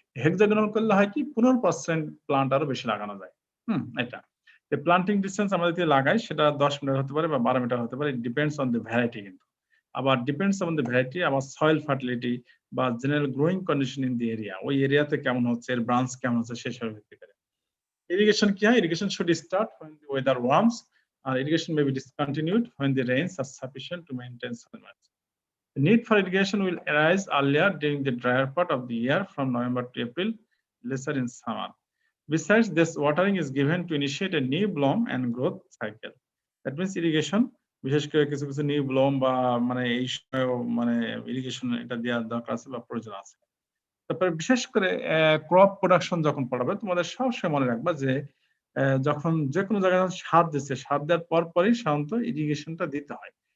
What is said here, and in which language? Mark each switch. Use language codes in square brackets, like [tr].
[bn] Hexagonal করলে হয় কি 15% প্লান্ট আরো বেশি লাগানো যায়। এটা প্লান্টিং ডিসটেন্স আমরা যদি লাগাই, সেটা 10 মিটার হতে পারে বা 12 মিটার হতে পারে, [en] Depends on the variety. [bn] কিন্তু আবার [en] depends on the variety, [bn] আবার সয়েল ফার্টিলিটি বা [en] general growing condition in the area, [bn] ওই এরিয়াতে কেমন হচ্ছে, এর ব্রাঞ্চ কেমন হচ্ছে, সেসব ভিত্তি করে। ইরিগেশন কি হয়, [en] irrigation should start when the weather warms, [bn] আর [en] irrigation may be discontinued when the rains are sufficient to maintain soil moisture. The need for irrigation will arise earlier during the drier part of the year from November to April, lesser in summer. Besides, this watering is given to initiate a new bloom and growth cycle. That means irrigation, [bn] বিশেষ করে কিছু কিছু new ব্লম বা মানে এই সময় মানে irrigation এটা দেওয়ার দরকার আছে বা প্রয়োজন আছে। তারপরে বিশেষ করে ক্রপ প্রোডাকশন যখন পড়াবে, তোমাদের সবসময় মনে রাখবা যে যখন যে কোনো জায়গায় সার দিচ্ছে, সার দেওয়ার পর পরই সাধারণত ইরিগেশনটা দিতে হয়।